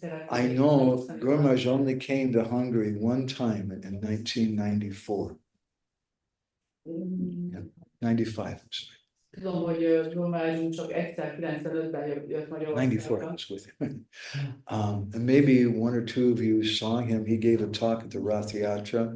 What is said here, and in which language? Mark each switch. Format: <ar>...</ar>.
<en>I know Gour Maharaj only came to Hungary one time in 1994. 95.</en> <hu>Tudom, hogy Gour Maharaj csak egyszer 95-ben jött Magyarországra.</hu> <en>94, I was with him. And maybe 1 or 2 of you saw him. He gave a talk at the Rath Yatra.</en>